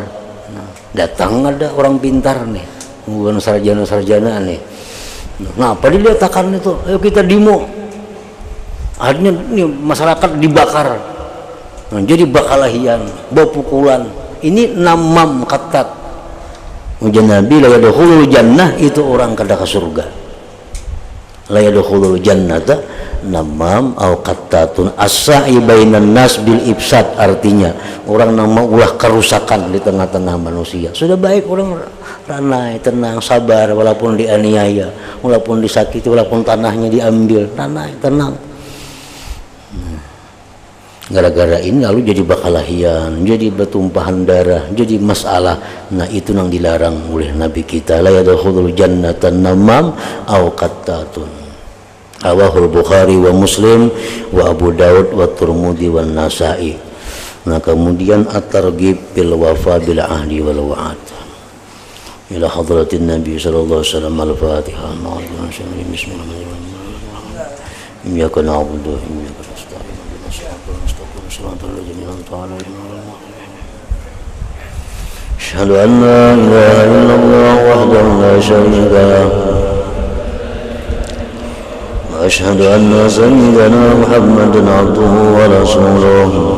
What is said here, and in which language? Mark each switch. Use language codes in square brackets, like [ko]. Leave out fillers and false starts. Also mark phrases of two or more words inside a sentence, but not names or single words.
[id] Datang ada orang pintar nih, bukan sarjana-sarjana nih, apa diletakkan itu, ayo kita demo. [bjn] Akhirnya ini masyarakat dibakar, jadi bakalahian, bapukulan. Ini namam katat. Ujar Nabi, [ar] لا يدخل الجنة, [bjn] itu orang kada ke surga. [ar] لا يدخل الجنة نمام أو قتات الساعي بين الناس بالإفساد, [id] artinya orang yang mau ulah kerusakan di tengah-tengah manusia. [bjn] Sudah baik orang ranai, tenang, sabar, walaupun dianiaya, walaupun disakiti, walaupun tanahnya diambil, ranai, tenang. Gara-gara ini lalu jadi bakalahian, jadi bertumpahan darah, jadi masalah. [id] Nah itu yang dilarang oleh Nabi kita. [ar] لا يدخل الجنة نمام أو قتات. رواه البخاري ومسلم وأبو داود والترمذي والنسائي. [id] Nah kemudian [ar] الترغيب بالوفاء بالعهد والوعد. إلى حضرة النبي صلى الله عليه وسلم. Al-Fatihah. بسم الله الرحمن الرحيم. إياك نعبد وإياك نستعين. أشهد أن لا إله إلا الله وحده لا شريك له وأشهد أن سيدنا محمدا عبده ورسوله